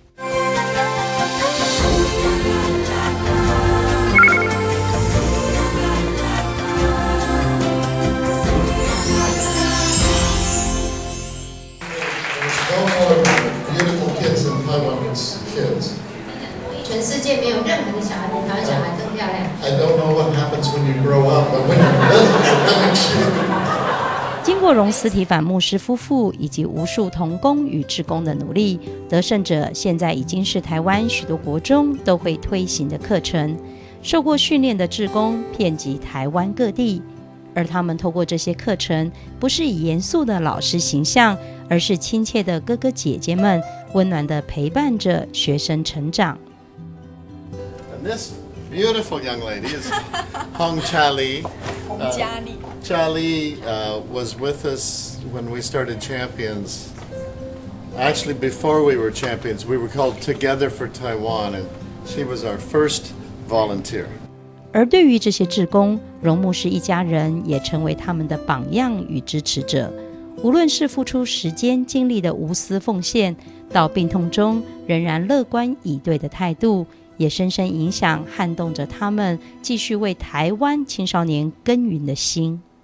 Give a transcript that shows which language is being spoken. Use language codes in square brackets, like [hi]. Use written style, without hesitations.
[en] No more beautiful kids than Taiwanese kids. To [zh] 全世界没有任何的小孩比台湾小孩更漂亮。 [en] I don't know what happens when you grow up, but when you're little, [zh] 经过荣司提反牧师夫妇以及无数同工与志工的努力，得胜者现在已经是台湾许多国中都会推行的课程。受过训练的志工遍及台湾各地，而他们透过这些课程，不是以严肃的老师形象，而是亲切的哥哥姐姐们，温暖地陪伴着学生成长。 [en] And this beautiful young lady is Hong Cha-Li. Cha-Li was with us when we started Champions. Actually, before we were Champions, we were called Together for Taiwan, and she was our first volunteer. [zh] 而对于这些志工，荣牧师一家人也成为他们的榜样与支持者。无论是付出时间精力的无私奉献，到病痛中仍然乐观以对的态度，也深深影响撼动着他们继续为台湾青少年耕耘的心。